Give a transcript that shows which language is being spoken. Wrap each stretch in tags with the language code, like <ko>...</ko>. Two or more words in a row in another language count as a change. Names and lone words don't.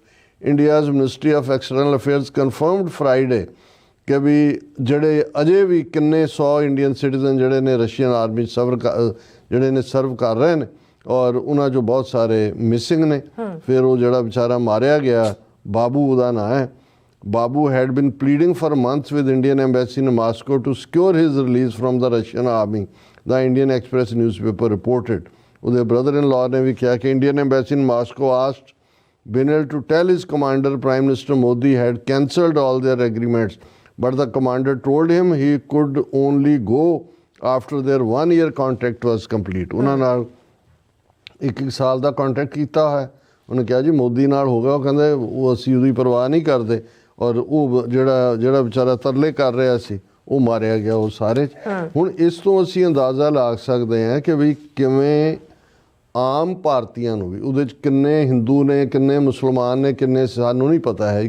<en>India's Ministry of External Affairs confirmed Friday</en> <pa>ਕਿ ਵੀ ਜਿਹੜੇ ਅਜੇ ਵੀ ਕਿੰਨੇ 100</pa> <en>Indian citizen</en> <pa>ਜਿਹੜੇ ਨੇ</pa> <en>Russian army</en> <pa>ਜਿਹੜੇ ਨੇ ਸਰਵ ਕਰ ਰਹੇ ਨੇ ਔਰ ਉਹਨਾਂ 'ਚੋਂ ਬਹੁਤ ਸਾਰੇ ਮਿਸਿੰਗ ਨੇ। ਫਿਰ ਉਹ ਜਿਹੜਾ ਵਿਚਾਰਾ ਮਾਰਿਆ ਗਿਆ, ਬਾਬੂ ਉਹਦਾ ਨਾਂ ਹੈ,</pa> <en>Babu had been pleading for months with Indian embassy in Moscow to secure his release from the Russian army, the Indian Express newspaper reported.</en> <pa>ਉਹਦੇ brother-in-law ਨੇ ਵੀ ਕਿਹਾ ਕਿ</pa> <en>Indian embassy in Moscow asked Binel to tell his commander Prime Minister Modi had cancelled all their agreements, but the commander told him he could only go after their 1-year contract was complete.</en> <pa>ਉਹਨਾਂ ਨਾਲ ਇੱਕ ਸਾਲ ਦਾ ਕੰਟਰੈਕਟ ਕੀਤਾ ਹੋਇਆ। ਉਹਨੇ ਕਿਹਾ ਜੀ ਮੋਦੀ ਨਾਲ ਹੋ ਗਿਆ, ਉਹ ਕਹਿੰਦੇ ਉਹ ਅਸੀਂ ਉਹਦੀ ਪਰਵਾਹ ਨਹੀਂ ਕਰਦੇ, ਔਰ ਉਹ ਜਿਹੜਾ ਵਿਚਾਰਾ ਤਰਲੇ ਕਰ ਰਿਹਾ ਸੀ ਉਹ ਮਾਰਿਆ ਗਿਆ ਉਹ ਸਾਰੇ। ਹੁਣ ਇਸ ਤੋਂ ਅਸੀਂ ਅੰਦਾਜ਼ਾ ਲਾ ਸਕਦੇ ਹਾਂ ਕਿ ਵੀ ਕਿਵੇਂ ਆਮ ਭਾਰਤੀਆਂ ਨੂੰ ਵੀ ਉਹਦੇ 'ਚ ਕਿੰਨੇ ਹਿੰਦੂ ਨੇ, ਕਿੰਨੇ ਮੁਸਲਮਾਨ ਨੇ, ਕਿੰਨੇ ਸਾਨੂੰ ਨਹੀਂ ਪਤਾ ਹੈ।</pa>